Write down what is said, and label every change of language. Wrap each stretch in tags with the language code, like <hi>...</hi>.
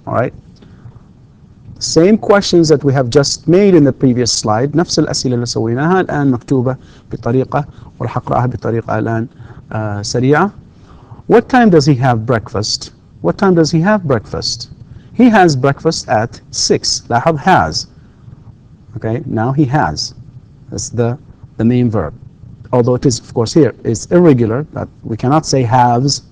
<en>All right, same questions that we have just made in the previous slide.</en> <ar>نفس الأسئلة اللي سويناها الآن مكتوبة بطريقة وراح أقرأها بطريقة الآن سريعة.</ar> <en>What time does he have breakfast? What time does he have breakfast? He has breakfast at 6.</en> <ar>لاحظ</ar> <en>has. Okay, now he has. That's the main verb. Although it is, of course, here is irregular, but we cannot say haves.</en>